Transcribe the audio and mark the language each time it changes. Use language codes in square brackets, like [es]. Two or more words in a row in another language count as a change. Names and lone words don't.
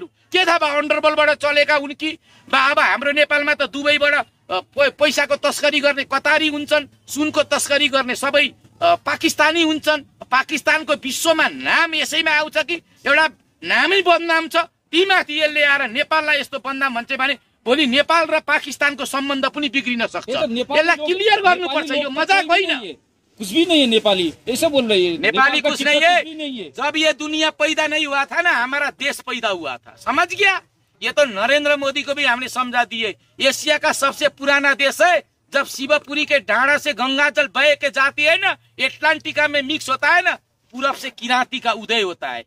[ne] के थाहा भयो अन्डरवर्ल्डबाट चलेका हुन् कि बा? अब हाम्रो नेपालमा त दुबईबाट पैसाको तस्करी गर्ने कतारी हुन्छन्, सुनको तस्करी गर्ने सबै पाकिस्तानी हुन्छन्। पाकिस्तानको विश्वमा नाम यसैमा आउँछ कि एउटा नामै बदनाम छ। तीमाथि यसले आएर नेपाललाई यस्तो बदनाम भन्छ भने भोलि नेपाल र पाकिस्तानको सम्बन्ध पनि बिग्रिन सक्छ। यसलाई क्लियर गर्नुपर्छ, यो मजाक होइन। [hi] कुछ भी नहीं है नेपाली, ऐसा बोल रही है। नेपाली कुछ नहीं है। जब ये दुनिया पैदा नहीं हुआ था ना, हमारा देश पैदा हुआ था, समझ गया? ये तो नरेंद्र मोदी को भी हमने समझा दिए। एशिया का सबसे पुराना देश है। जब शिवपुरी के ढांडा से गंगा जल बह के जाती है ना, एटलांटिका में मिक्स होता है ना, पूरब से किरांती का उदय होता है।